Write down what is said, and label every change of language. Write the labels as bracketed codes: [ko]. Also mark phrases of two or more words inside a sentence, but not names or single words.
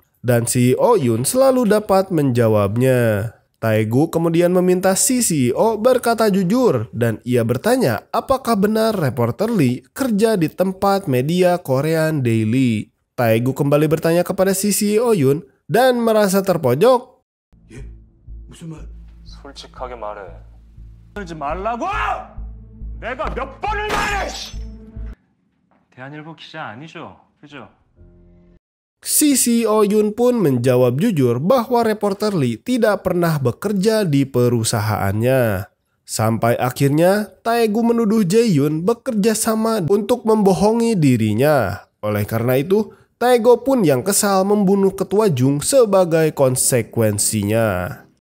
[id] Dan CEO Yun selalu dapat menjawabnya. Taegu kemudian meminta si CEO berkata jujur dan ia bertanya apakah benar reporter Lee kerja di tempat media Korean Daily. Taegu kembali bertanya kepada si CEO Yun dan merasa terpojok. [ko] 무슨 말? 솔직하게 말해. 들지 말라고! 내가 몇 번을 말해! 대한일보 기자 아니죠? 그죠? [id] Si CEO Yun pun menjawab jujur bahwa reporter Lee tidak pernah bekerja di perusahaannya. Sampai akhirnya Taegu menuduh Jae-yun bekerja sama untuk membohongi dirinya. Oleh karena itu, Taegu pun yang kesal membunuh Ketua Jung sebagai konsekuensinya.